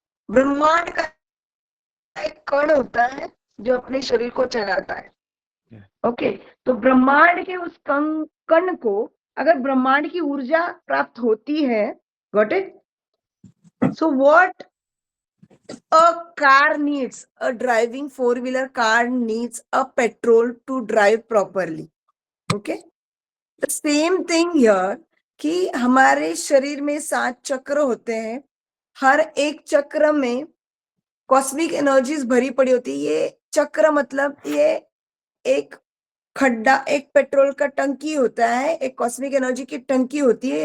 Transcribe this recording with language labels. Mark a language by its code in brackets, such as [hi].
[hi] ब्रह्मांड का एक कण होता है जो अपने शरीर को चलाता है. ओके, तो ब्रह्मांड के उस कण को अगर ब्रह्मांड की ऊर्जा प्राप्त होती है, [en] Got it? So what a car needs, a driving four-wheeler car needs a petrol to drive properly. Okay, the same thing here [hi] कि हमारे शरीर में 7 चक्र होते हैं. हर एक चक्र में कॉस्मिक एनर्जीज भरी पड़ी होती है. ये चक्र मतलब ये एक खड्डा, एक पेट्रोल का टंकी होता है, एक कॉस्मिक एनर्जी की टंकी होती है.